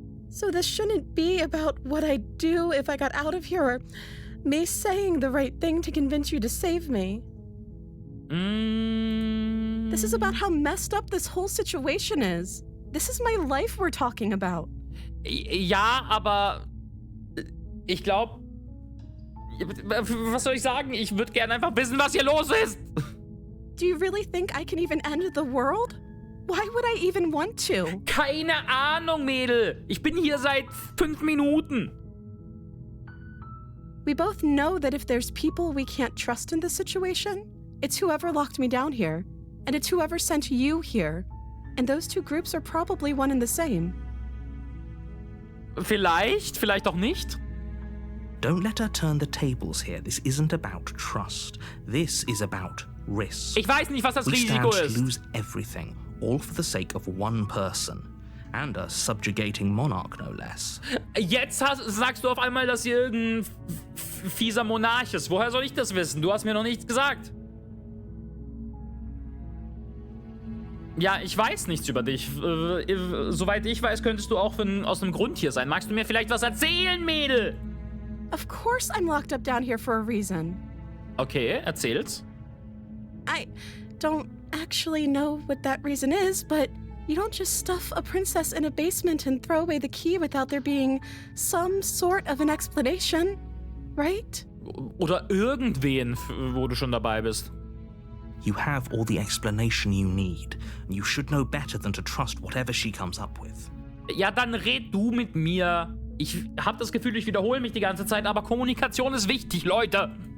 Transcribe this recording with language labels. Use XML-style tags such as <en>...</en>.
<en>So this shouldn't be about what I'd do if I got out of here, or me saying the right thing to convince you to save me. This is about how messed up this whole situation is. This is my life we're talking about.</en> <de>Ja, aber ich glaube, was soll ich sagen? Ich würde gerne einfach wissen, was hier los ist.</de> <en>Do you really think I can even end the world? Why would I even want to?</en> <de>Keine Ahnung, Mädel. Ich bin hier seit 5 Minuten.</de> <en>We both know that if there's people we can't trust in this situation, it's whoever locked me down here, and it's whoever sent you here. And those two groups are probably one and the same.</en> <de>Vielleicht auch nicht.</de> <en>Don't let her turn the tables here. This isn't about trust. This is about risk.</en> <de>Ich weiß nicht, was das</de> <en>We</en> <de>Risiko</de> <en>stand</en> <de>ist.</de> <en>to lose everything, all for the sake of one person. And a subjugating monarch, no less.</en> <de>Jetzt sagst du auf einmal, dass hier irgendein fieser Monarch ist. Woher soll ich das wissen? Du hast mir noch nichts gesagt. Ja, ich weiß nichts über dich. Soweit ich weiß, könntest du auch aus einem Grund hier sein. Magst du mir vielleicht was erzählen, Mädel?</de> <en>Of course I'm locked up down here for a reason.</en> <de>Okay, erzähl's.</de> <en>I don't actually know what that reason is, but you don't just stuff a princess in a basement and throw away the key without there being some sort of an explanation, right?</en> <de>Oder irgendwen, wo du schon dabei bist.</de> <en>You have all the explanation you need, and you should know better than to trust whatever she comes up with.</en> <de>Ja, dann red du mit mir. Ich habe das Gefühl, ich wiederhole mich die ganze Zeit, aber Kommunikation ist wichtig, Leute.</de>